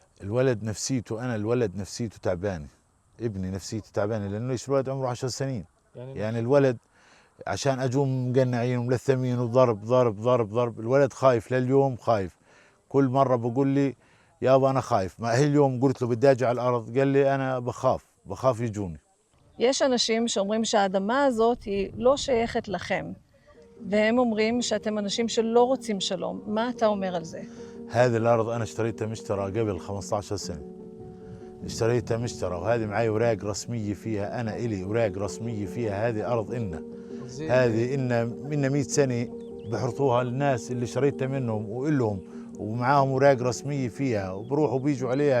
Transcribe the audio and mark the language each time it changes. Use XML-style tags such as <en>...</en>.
<ar>الولد نفسيته، الولد نفسيته تعبانه، ابني نفسيته تعبانه، لانه الولد عمره 10 سنين. يعني الولد عشان اجوم مقنعين وملثمين وضرب ضرب ضرب ضرب، الولد خايف لليوم، خايف. كل مره بقول لي يابا انا خايف، ما هي اليوم قلت له بدي اجي على الارض، قال لي انا بخاف يجوني.</ar> <he>יש אנשים שאומרים שהאדמה הזאת היא לא שייכת לכם, והם אומרים שאתם אנשים שלא רוצים שלום. מה אתה אומר על זה?</he> <ar>هذه الارض انا اشتريتها مشترى قبل 15 سنه. اشتريتها مشترى وهذه معي اوراق رسميه فيها، انا الي اوراق رسميه فيها، هذه ارض إلنا. هذه إن 100 سنة بحرطوها الناس اللي شريتها منهم وإلهم، ومعاهم أوراق رسمية فيها وبروحوا بيجوا عليها.</ar>